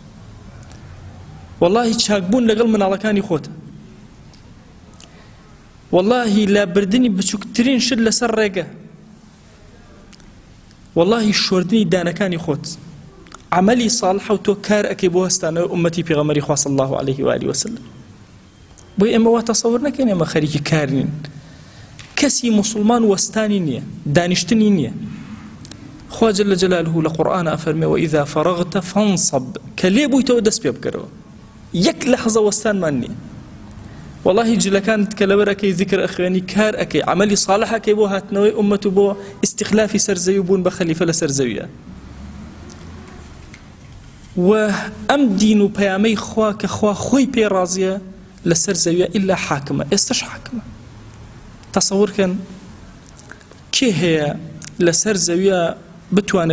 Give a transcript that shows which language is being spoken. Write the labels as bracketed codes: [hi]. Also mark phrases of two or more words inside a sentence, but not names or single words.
[ckb] والله چاکبوون لەگەڵ مناڵەکانی خۆتە والله لابردنی بچووکترین شت لەسەر ڕێگە والله شۆردنی دانەکانی خۆت [ar] عملی صالح [ckb] و تۆ کار ئەکەی بۆ هەستانەوەی ئومەتی پێغەمبەری خوا [ar] صلی الله عليه و آله وسلم [ckb] بۆی ئێمە وا تەسەوور نەکەین ئێمە خەریکی کار نین کەسی موسڵمان وەستانی نییە دانیشتنی نییە خوا [ar] جل جلاله [ckb] لە قورئان ئەفەرمێ [ar] وإذا فرغت فانصب [ckb] کە لێ بوویتەوە دەست پێ بکەرەوە یەک لەحظە وەستانمان نییە والله جلەکانت کە لەبەرەکەی ذکر ئەخوێنی کار ئەکەی [ar] عملی صالح [ckb] ئەکەی بۆ هاتنەوەی ئومەت و بۆ استخلافی سەرزەوی بوون بە خەلیفە لە سەرزەویە و ئەم دین و پەیامەی خوا کە خوا خۆی پێ ڕازیە لە سەرزەویە ئیلا حاکمە ئێستش حاکمە تەسەوورکەن کێ هەیە لە سەرزەویە بتوانێ